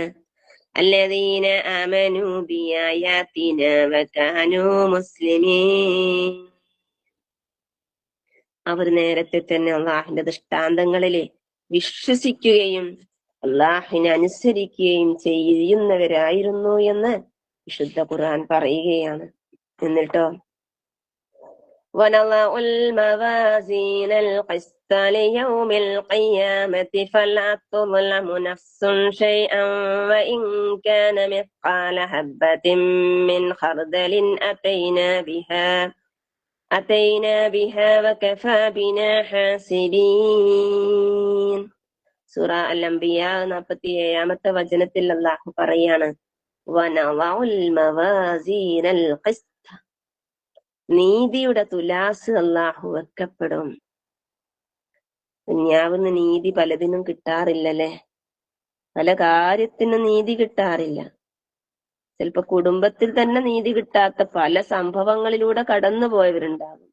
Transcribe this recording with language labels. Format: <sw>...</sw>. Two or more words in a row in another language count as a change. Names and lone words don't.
<ar>الذين آمنوا بآياتنا وكانوا مسلمين.</ar> <ml>അവർ നേരത്തെ തന്നെ അള്ളാഹിന്റെ ദൃഷ്ടാന്തങ്ങളില് വിശ്വസിക്കുകയും അള്ളാഹിനെ അനുസരിക്കുകയും ചെയ്യുന്നവരായിരുന്നു എന്ന് വിശുദ്ധ ഖുർആൻ പറയുകയാണ്.</ml> <ar>എന്നിട്ടോ وَنَضَعُ الْمَوَازِينَ الْقِسْطَ لِيَوْمِ الْقِيَامَةِ فَلَا تُظْلَمُ نَفْسٌ شَيْئًا وَإِنْ كَانَ مِثْقَالَ حَبَّةٍ مِّنْ خَرْدَلٍ أَتَيْنَا بِهَا وَكَفَى بِنَا حَاسِبِينَ.</ar> <ml>സൂറ അൽ-അംബിയ 47-ാമത്തെ വചനത്തിൽ അല്ലാഹു പറയാണ്,</ml> <ar>وَنَضَعُ الْمَوَازِينَ الْقِسْطَ,</ar> <ml>നീതിയുടെ തുലാസ് അല്ലാഹു വെക്കപ്പെടും. ദുനിയാവിന്ന് നീതി പലതിനും കിട്ടാറില്ലല്ലേ? പല കാര്യത്തിനും നീതി കിട്ടാറില്ല. ചിലപ്പോ കുടുംബത്തിൽ തന്നെ നീതി കിട്ടാത്ത പല സംഭവങ്ങളിലൂടെ കടന്നു പോയവരുണ്ടാകും.</ml>